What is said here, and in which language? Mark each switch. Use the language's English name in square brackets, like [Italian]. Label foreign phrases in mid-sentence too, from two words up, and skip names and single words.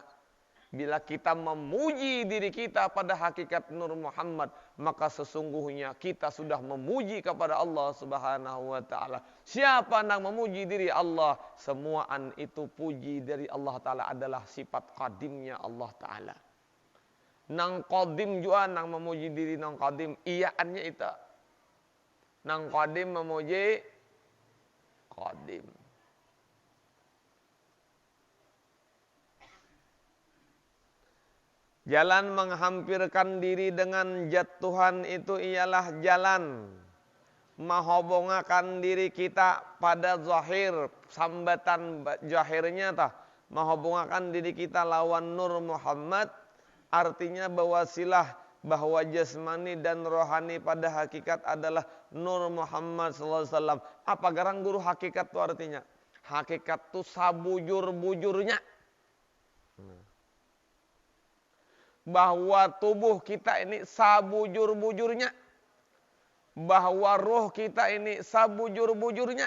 [Indonesian] Bila kita memuji diri kita pada hakikat Nur Muhammad, maka sesungguhnya kita sudah memuji kepada Allah [Arabic] Subhanahu wa Ta'ala. [Indonesian] Siapa yang memuji diri Allah? Semuaan itu puji dari Allah Ta'ala adalah sifat qadimnya Allah Ta'ala. [Banjar] Nang qadim juga nang memuji diri nang qadim, iyaannya itu. Nang qadim memuji qadim. [Indonesian] Jalan menghampirkan diri dengan zat Tuhan itu ialah jalan menghubungkan diri kita pada zahir, sambatan zahirnya tah, menghubungkan diri kita lawan Nur Muhammad, artinya bahwa jasmani dan rohani pada hakikat adalah Nur Muhammad [Arabic] sallallahu alaihi wasallam. [Banjar] Apa garang guru hakikat itu artinya? Hakikat itu sabujur-bujurnya. Bahwa tubuh kita ini sabujur-bujurnya. Bahwa roh kita ini sabujur-bujurnya.